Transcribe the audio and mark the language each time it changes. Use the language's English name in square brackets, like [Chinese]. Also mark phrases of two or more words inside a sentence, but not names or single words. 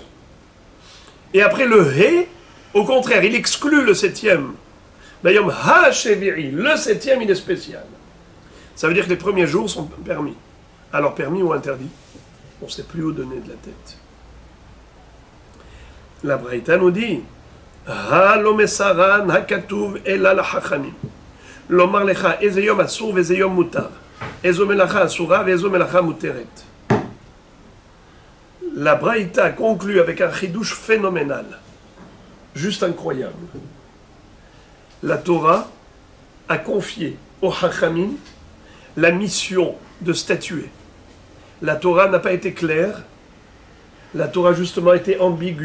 [French] Et après le He, au contraire, il exclut le 7e. [Hebrew] ביום השביעי, [French] le 7e, il est spécial. Ça veut dire que les premiers jours sont permis. Alors permis ou interdit? On ne sait plus où donner de la tête. La Braïta nous dit [Hebrew] הלא מסרן הכתוב אלא לחכמים. לומר לך איזה יום אסור וזה יום מותר. איזו מלאכה אסורה וזו מלאכה מותרת. [French] La Braïta conclut avec un chidouche phénoménal. Juste incroyable. La Torah a confié aux Chachamim la mission de statuer. La Torah n'a pas été claire. La Torah justement a été ambiguë.